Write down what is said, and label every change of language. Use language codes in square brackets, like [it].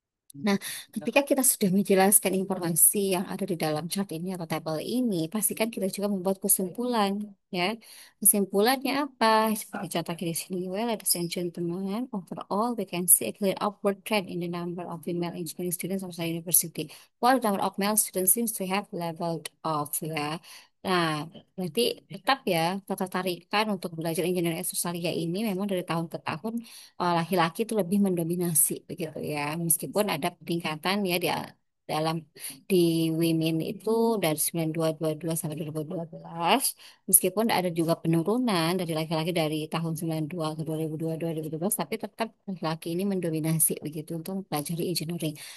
[id] Nah, ketika kita sudah menjelaskan informasi yang ada di dalam chart ini atau tabel ini, pastikan kita juga membuat kesimpulan, ya. Kesimpulannya apa? Seperti contoh di sini, [en] well, ladies and gentlemen, overall we can see a clear upward trend in the number of female engineering students of the university, while the number of male students seems to have leveled off, ya. [id] Nah, berarti tetap ya ketertarikan untuk belajar engineering Australia ini memang dari tahun ke tahun laki-laki itu lebih mendominasi begitu ya. Meskipun ada peningkatan ya di dalam di women itu dari 9222 sampai 2012, meskipun ada juga penurunan dari laki-laki dari tahun 92 ke 2002 2012, tapi tetap laki-laki ini mendominasi begitu untuk mempelajari engineering.